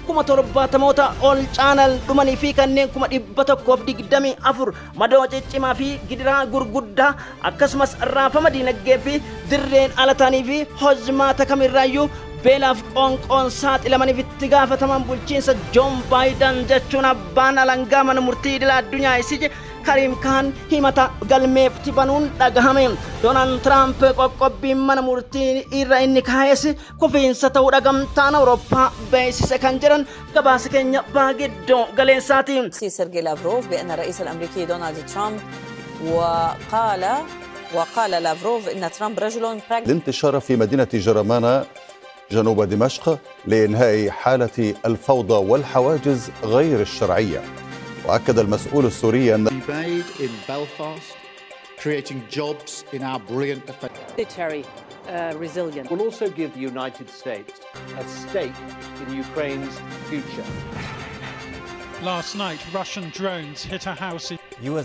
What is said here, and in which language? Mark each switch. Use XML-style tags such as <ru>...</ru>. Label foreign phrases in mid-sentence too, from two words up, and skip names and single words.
<om>70,000 ol caalan dhumanii fi kanneen 124 madoo ciccimaa fi gidiraa gurguddaa akkasumas raafama diinagdee fi dirreen alatanii fi hojmaata kamirraayyuu beelaaf qoonqoon saaxilamaniif itti gaafataman bulchiinsa John Biden jechuun abbaan alangaa mana murtii idila addunyaa ICJ Karim Khan himata galmeefti banuun dhagahame. Donald Trump qoqqobbiin mana murtii irra inni kaa'es kufiinsa ta'uu gamtaan Awurooppaa beeksise kan jedhan gabaasa keenya baagiddoo galeessaati.</om> <ar>سيرجي لافروف بأن الرئيس الأمريكي دونالد ترامب وقال وقال لافروف إن ترامب رجل الانتشار في مدينة جرمانة جنوب دمشق لإنهاء حالة الفوضى والحواجز غير الشرعية. وأكد المسؤول السوري أن</ar> <en>resilience will also give the United States a stake in Ukraine's future. Last night, Russian drones hit a house in U.S.</en>